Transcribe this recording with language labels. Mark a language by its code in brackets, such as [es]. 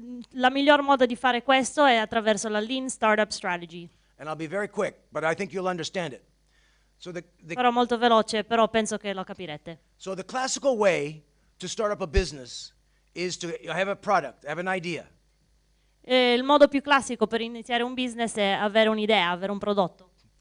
[it] La miglior modo di fare questo è attraverso la Lean Startup Strategy. [en] And I'll be very quick, but I think you'll understand it. So [it] Sarò molto veloce, però penso che lo capirete. [en] So the classical way to start up a business is to have a product, have an idea. [it] Il modo più classico per iniziare un business è avere un'idea, avere un prodotto.